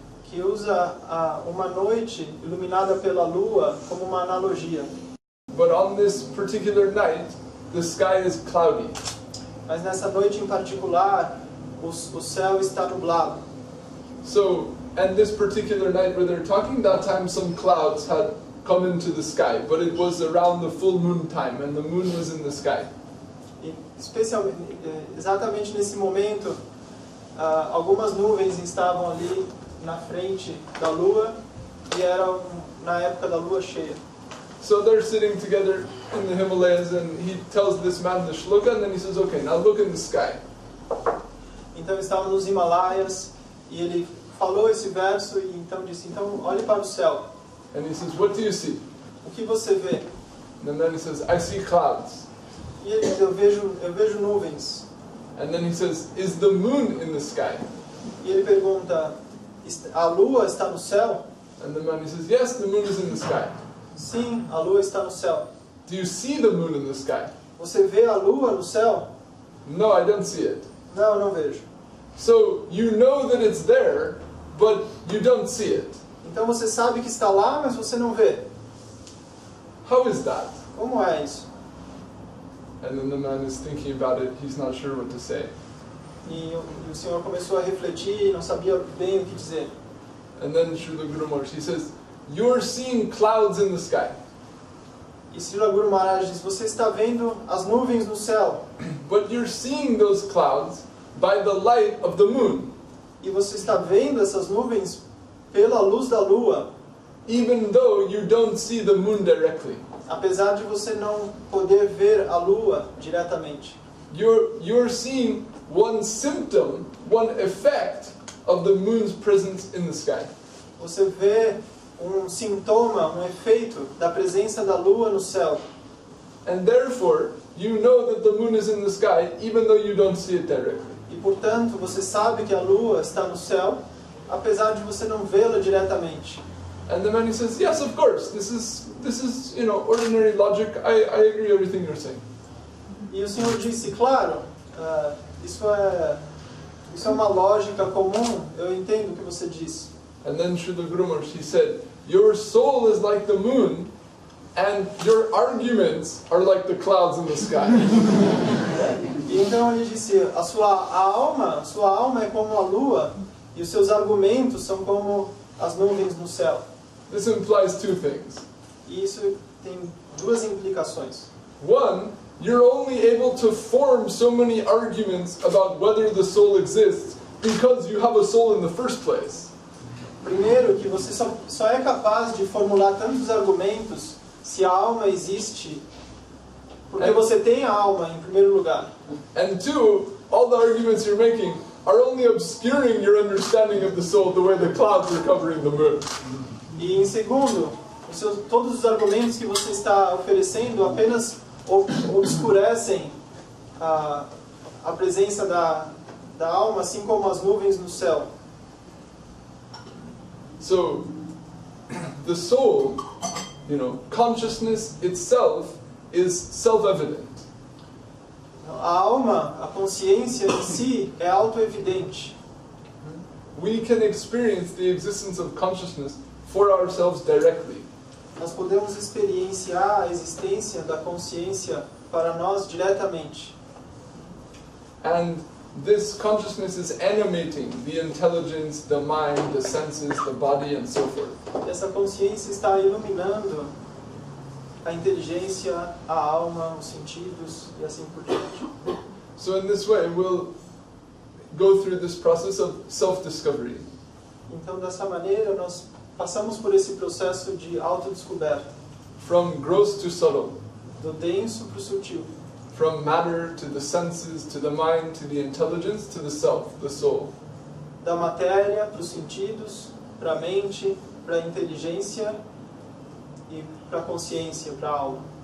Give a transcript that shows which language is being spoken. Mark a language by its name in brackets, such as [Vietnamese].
[Portuguese] que usa uma noite iluminada pela lua como uma analogia. [English] But on this particular night, the sky is cloudy. [Portuguese] Mas nessa noite em particular, o céu está nublado. [English] So, and this particular night where they're talking, that time some clouds had come into the sky, but it was around the full moon time, and the moon was in the sky. [Portuguese] E exatamente nesse momento, algumas nuvens estavam ali na frente da lua e eram na época da lua cheia. [English] So they're sitting together in the Himalayas, and he tells this man the shloka, and then he says, okay, now look in the sky. [Portuguese] Então estavam nos Himalaias e ele falou esse verso e então disse, então olhe para o céu. [English] And he says, what do you see? [Portuguese] O que você vê? [English] And then he says, I see clouds. [Portuguese] E ele diz, eu vejo nuvens. [English] And then he says, is the moon in the sky? [Portuguese] E ele pergunta, a lua está no céu? [English] And the man, he says, yes, the moon is in the sky. [Portuguese] Sim, a lua está no céu. [English] Do you see the moon in the sky? [Portuguese] Você vê a lua no céu? [English] No, I don't see it. [Portuguese] Não, não vejo. [English] So you know that it's there, but you don't see it. [Portuguese] Então você sabe que está lá, mas você não vê. [English] How is that? [Portuguese] Como é isso? [English] And then the man is thinking about it, he's not sure what to say. [Portuguese] E o senhor começou a refletir e não sabia bem o que dizer. [English] And then Srila Guru Maharaj, he says, you're seeing clouds in the sky. [Portuguese] E Srila Guru Maharaj diz, você está vendo as nuvens no céu. [English] But you're seeing those clouds by the light of the moon. [Portuguese] E você está vendo essas nuvens pela luz da lua. [English] Even though you don't see the moon directly. [Portuguese] Apesar de você não poder ver a lua diretamente. [English] You're seeing one symptom, one effect of the moon's presence in the sky. [Portuguese] Você vê sintoma, efeito da presença da lua no céu. [English] And therefore, you know that the moon is in the sky even though you don't see it directly. [Portuguese] E portanto, você sabe que a lua está no céu, apesar de você não vê-la diretamente. [English] And the man, he says, yes, of course, this is ordinary logic. I agree everything you're saying. [Portuguese] E o senhor disse, claro, isso é uma lógica comum, eu entendo o que você disse. [English] And then Srila Guru Maharaj, he said, your soul is like the moon, and your arguments are like the clouds in the sky. [Portuguese] E então ele disse, a sua alma é como a lua, e os seus argumentos são como as nuvens no céu. [English] This implies two things. [Portuguese] E isso tem duas implicações. [English] One, you're only able to form so many arguments about whether the soul exists because you have a soul in the first place. [Portuguese] Primeiro, que você só é capaz de formular tantos argumentos se a alma existe, porque você tem a alma em primeiro lugar. [English] And two, all the arguments you're making are only obscuring your understanding of the soul the way the clouds are covering the moon. [Portuguese] E em segundo, todos os argumentos que você está oferecendo apenas obscurecem a presença da alma, assim como as nuvens no céu. [English] So, the soul, consciousness itself is self-evident. [Portuguese] A alma, a consciência em si é auto-evidente. [English] We can experience the existence of consciousness for ourselves directly. [Portuguese] Nós podemos experienciar a existência da consciência para nós diretamente. [English] And this consciousness is animating the intelligence, the mind, the senses, the body, and so forth. [Portuguese] Essa consciência está iluminando a inteligência, a alma, os sentidos e assim por diante. [English] So in this way, we'll go through this process of self-discovery. [Portuguese] Então, dessa maneira, nós passamos por esse processo de autodescoberta. [English] From gross to subtle. [Portuguese] Do denso para o sutil. [English] From matter to the senses, to the mind, to the intelligence, to the self, the soul. [Portuguese] Da matéria para os sentidos, para a mente, para a inteligência e para a consciência, para a alma.